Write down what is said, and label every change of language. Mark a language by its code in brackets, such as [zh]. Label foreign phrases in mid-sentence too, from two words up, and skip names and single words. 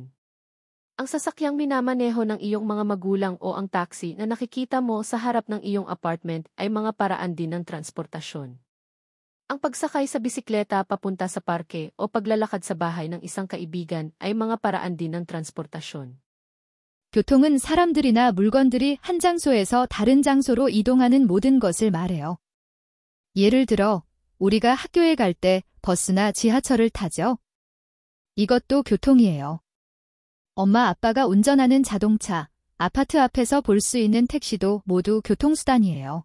[tl] Ang sasakyang minamaneho ng iyong mga magulang o ang taxi na nakikita mo sa harap ng iyong apartment ay mga paraan din ng transportasyon. Ang pagsakay sa bisikleta papunta sa parke o paglalakad sa bahay ng isang kaibigan ay mga paraan din ng transportasyon. [ko] 교통은 사람들이나 물건들이 한 장소에서 다른 장소로 이동하는 모든 것을 말해요. 예를 들어, 우리가 학교에 갈 때 버스나 지하철을 타죠. 이것도 교통이에요. 엄마 아빠가 운전하는 자동차, 아파트 앞에서 볼 수 있는 택시도 모두 교통수단이에요.